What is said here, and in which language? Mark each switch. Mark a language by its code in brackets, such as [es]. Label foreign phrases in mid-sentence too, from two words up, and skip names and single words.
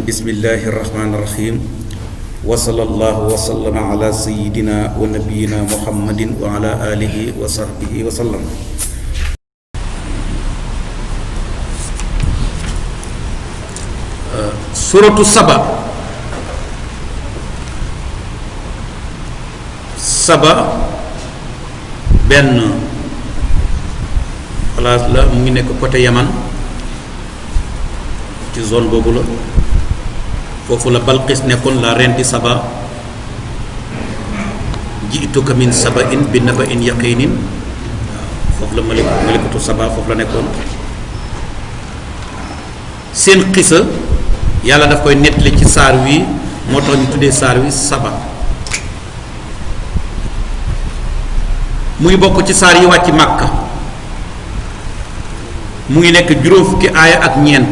[ar] بسم الله الرحمن الرحيم. وصلى الله وسلم على سيدنا ونبينا محمد وعلى آله وصحبه وسلم. سورة السبا. [wo] Saba benn place la mu ngi nekk côté Yaman ci zone boobu la foofu la Balqis nekkoon [fr] la reine [wo] di Saba. [ar] جئتك من سبإ بنبإ يقين, [wo] foofu la malikatu Saba foofu la nekkoon. seen xisa yàlla daf koy nettali ci saar wi, moo tax ñu tuddee saar wi Saba. muy bokk ci saar yi wàcc Màkka, mu ngi nekk juróom fukki aaya ak ñeent.